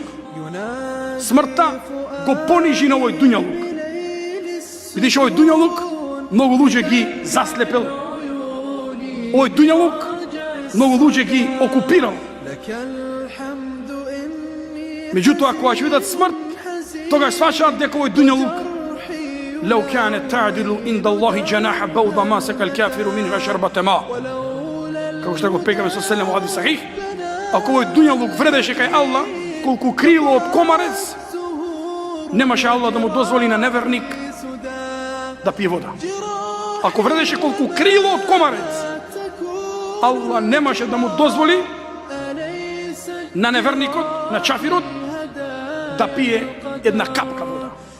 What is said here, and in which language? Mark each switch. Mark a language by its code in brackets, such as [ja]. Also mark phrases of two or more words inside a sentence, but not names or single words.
[mk] Смртта го понижи на овој дуњалук. Видиш, овој дуњалук многу луѓе ги заслепел. Овој дуњалук многу луѓе ги окупирал. Меѓутоа, кога ќе видат смрт, тогаш сваќаат дека овој дуњалук [ar] لو كانت تعدل عند الله جناح بعوضة ما سقى الكافر منها شربة ماء. [mk] Како што го пегаме со селем во хадис сахих, ако овој дуњалук вредеше кај Аллах колку крило од комарец, немаше Аллах да му дозволи на неверник да пие вода. Ако вредеше колку крило од комарец, Аллах немаше да му дозволи на неверникот, на чафирот, да пие една капка вода.